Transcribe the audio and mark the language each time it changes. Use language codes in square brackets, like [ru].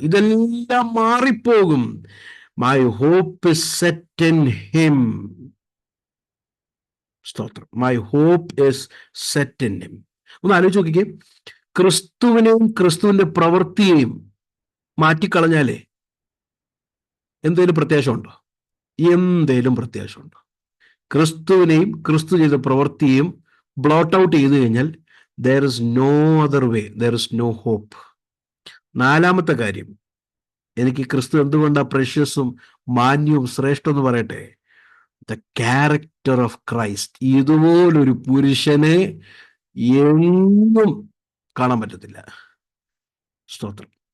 [ml] ഇതെല്ലാം മാറിപ്പോകും. [en] My hope is set in him. സ്തോത്രം. My hope is set in him. [ml] ഒന്ന് ആലോചിച്ച് നോക്കിക്കേ, ക്രിസ്തുവിനെയും ക്രിസ്തുവിന്റെ പ്രവൃത്തിയെയും മാറ്റിക്കളഞ്ഞാലേ എന്തേലും പ്രത്യാശമുണ്ടോ? എന്തേലും പ്രത്യാശമുണ്ടോ? ക്രിസ്തുവിനെയും ക്രിസ്തു ചെയ്ത പ്രവൃത്തിയെയും ബ്ലോട്ട് ഔട്ട് ചെയ്തു കഴിഞ്ഞാൽ [en] there is no other way, there is no hope. [ml] നാലാമത്തെ കാര്യം, എനിക്ക് ക്രിസ്തു എന്തുകൊണ്ടാണ് പ്രഷ്യസും മാന്യവും ശ്രേഷ്ഠം എന്ന് പറയട്ടെ? [en] The character of Christ. [ml] ഇതുപോലൊരു പുരുഷനെ എങ്ങും കാണാൻ പറ്റത്തില്ല. സ്തോത്രം.